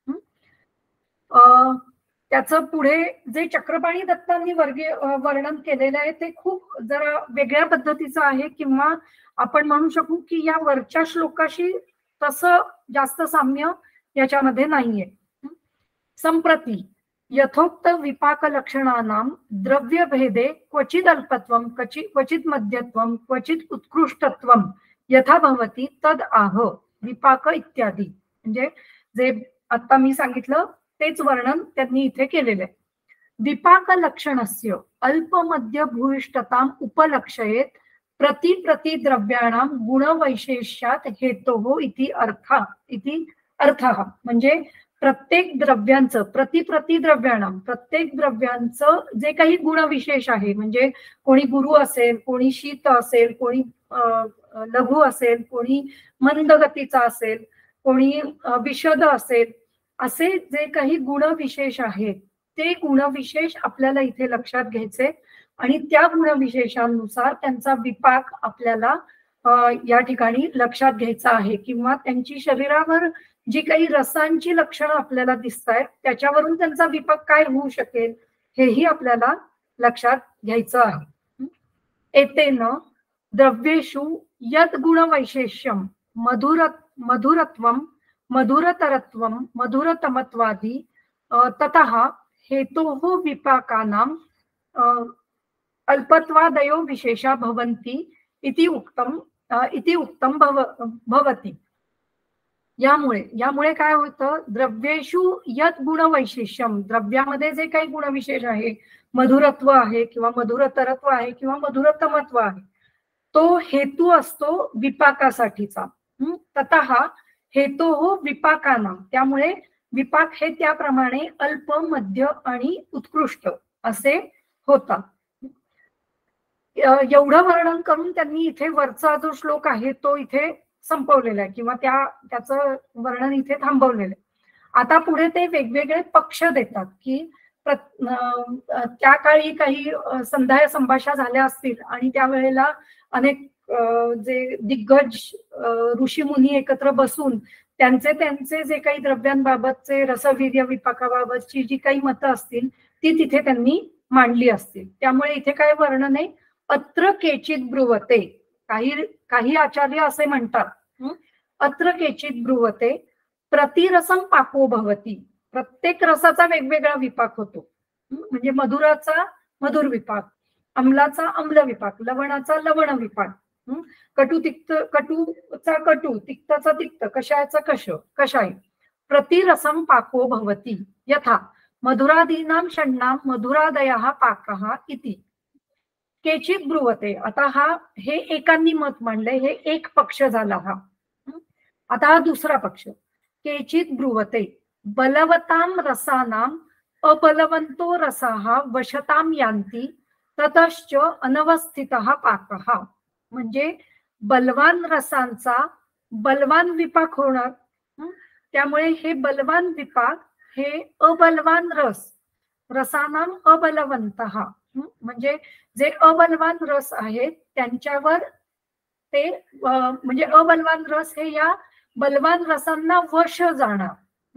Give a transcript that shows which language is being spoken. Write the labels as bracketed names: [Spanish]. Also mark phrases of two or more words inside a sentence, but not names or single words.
[Marathi] त्याचं पुढे जे चक्रपाणी दत्तांनी वर्णन केलेलं आहे ते खूप जरा वेगळ्या पद्धतीचं आहे, किंवा आपण म्हणू शकू की या वरच्या श्लोकाशी तसं जास्त साम्य याच्यामध्ये नाहीये. [Sanskrit] संप्रती यथोक्त विपाक लक्षणानां द्रव्य भेदे क्वचित अल्पत्वम, क्वचित मध्यत्वम, क्वचित उत्कृष्टत्वम यथा भवती तद आह विपाक इत्यादी. [Marathi] म्हणजे जे आता मी सांगितलं तेच वर्णन त्यांनी इथे केलेलं आहे. [Sanskrit] विपाक लक्षणस्य अल्प मध्य भूयिष्ठताम उपलक्षयेत प्रति द्रव्याणाम गुणवैशेष्यात हेतोः इति अर्थः. [Marathi] म्हणजे प्रत्येक द्रव्यांचं [Sanskrit] प्रति द्रव्याणाम [Marathi] प्रत्येक द्रव्यांचं जे काही गुणविशेष आहे, म्हणजे कोणी गुरु असेल, कोणी शीत असेल, कोणी लघु असेल, कोणी मंद गतीचा असेल, कोणी विशद असेल, असे जे काही गुणविशेष आहेत ते गुणविशेष आपल्याला इथे लक्षात घ्यायचे आणि त्या गुणविशेषांनुसार त्यांचा विपाक आपल्याला या ठिकाणी लक्षात घ्यायचा आहे, किंवा त्यांची शरीरावर जी काही रसांची लक्षणं आपल्याला दिसत आहेत त्याच्यावरून त्यांचा विपाक काय होऊ शकेल हेही आपल्याला लक्षात घ्यायचं आहे. [Sanskrit] एतेन द्रव्येषु यद गुणवैशेष्यम मधुरत्वम, मधुरतरत्वम, मधुरतमत्वादी ततः हेतोः विपाकानां अल्पत्वादयो विशेषा भवन्ति इति उक्तम भवति. [Marathi] यामुळे काय होतं, [Sanskrit] द्रव्येषु यत गुणवैशिष्ट्यम, [Marathi] द्रव्यामध्ये जे काही गुणविशेष आहे, मधुरत्व आहे किंवा मधुरतरत्व आहे किंवा मधुरतमत्व आहे, तो हेतू असतो विपाकासाठीचा. [Sanskrit] ततः हेतोः विपाकानां, [Marathi] त्यामुळे विपाक हे त्याप्रमाणे अल्प, मध्य आणि उत्कृष्ट असे होतात. एवढं वर्णन करून त्यांनी इथे वरचा जो श्लोक आहे तो इथे संपवलेला आहे, किंवा त्याचं वर्णन इथे थांबवलेलं आहे. आता पुढे ते वेगवेगळे पक्ष देतात की त्या काळी काही संध्या संभाषा झाल्या असतील आणि त्यावेळेला अनेक जे दिग्गज ऋषी मुनी एकत्र बसून त्यांचे जे काही द्रव्यांबाबतचे रसवीर्य विपाकाबाबतची जी काही मतं असतील ती तिथे त्यांनी मांडली असतील. त्यामुळे इथे काय वर्णन आहे, [Sanskrit] अत्र केचित ब्रुवते, [Marathi] काही आचार्य असे म्हणतात, [Sanskrit] अत्र केचित ब्रुवते प्रतिरसम पाको भवती, [Marathi] प्रत्येक रसाचा वेगवेगळा विपाक होतो. म्हणजे मधुराचा मधुर विपाक, अम्लाचा अम्ल विपाक, लवणाचा लवण विपाक, कटूचा कटू, तिक्ताचा तिक्त, कषायाचा कषाय. [Sanskrit] प्रतिरसम पाको भवती यथा मधुरादीनां षण्णां मधुरादयः पाकः इति केचित ब्रुवते. [Marathi] आता हे एकांनी मत मांडले, हे एक पक्ष झाला हा. आता हा दुसरा पक्ष, [Sanskrit] केचित ब्रुवते बलवतां रसानां अबलवंतो रसाः वशतां यान्ति ततश्च अनवस्थितः पाकः. [Marathi] म्हणजे बलवान रसांचा बलवान विपाक होणार, त्यामुळे हे बलवान विपाक हे अबलवान [Sanskrit] रसानां अबलवंतः, [Marathi] म्हणजे जे अबलवान रस आहेत त्यांच्यावर ते म्हणजे अबलवान रस हे या बलवान रसांना वश जाणार.